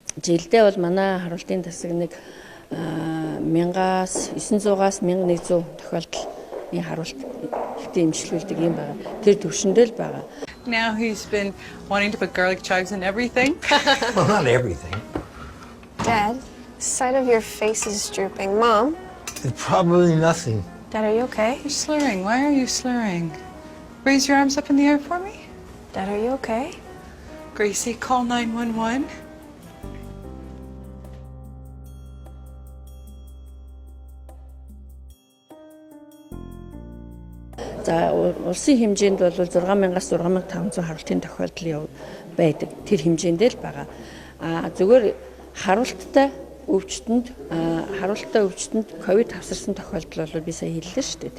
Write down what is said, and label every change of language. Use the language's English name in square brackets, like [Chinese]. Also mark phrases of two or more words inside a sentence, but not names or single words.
[Mongolian] жилдээ бол манай харуултын тасаг нэг 1900-аас 1100 тохиолдол энэ харуулт ихтэй имжлүүлдэг юм байна. Тэр төвшөндөө л байгаа. [English] Now he's been wanting to put garlic chives in everything. Well, not everything. Dad, the side of your face is drooping. Mom? It's probably nothing. Dad, are you okay? You're slurring. Why are you slurring? Raise your arms up in the air for me. Dad, are you okay? Gracie, call 911. [Mongolian] За улсын хэмжээнд бол 6000-аас 6500 харуултын тохиолдол байдаг. Тэр хэмжээндээ л байгаа. Зүгээр харуулттай өвчтөнд ковид авсарсан тохиолдол бол би сая хэллээ шүү дээ.